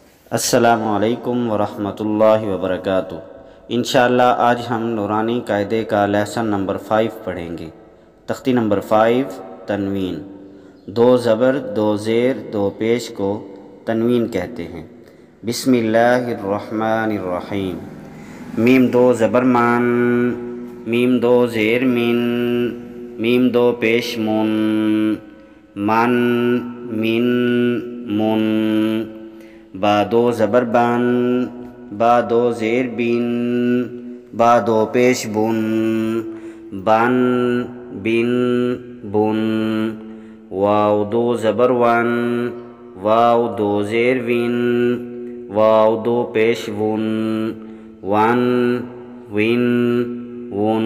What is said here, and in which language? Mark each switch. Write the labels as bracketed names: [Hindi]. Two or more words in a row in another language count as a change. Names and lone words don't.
[Arabic] السلام علیکم ورحمۃ اللہ وبرکاتہ۔ [Urdu] انشاءاللہ آج ہم نورانی قاعدے کا [English] lesson number [Urdu] 5 پڑھیں گے۔ تختی نمبر 5 تنوین۔ دو زبر، دو زیر، دو پیش کو تنوین کہتے ہیں۔ [Arabic] بسم اللہ الرحمن الرحیم۔ [Urdu] میم دو زبر مان، میم دو زیر من، میم دو پیش من، من من من۔ با دو زبر بن، با دو زیر بن، با دو پیش بن، بن بن بن۔ واو دو زبر ون، واو دو زیر ون، واو دو پیش ون، ون ون ون۔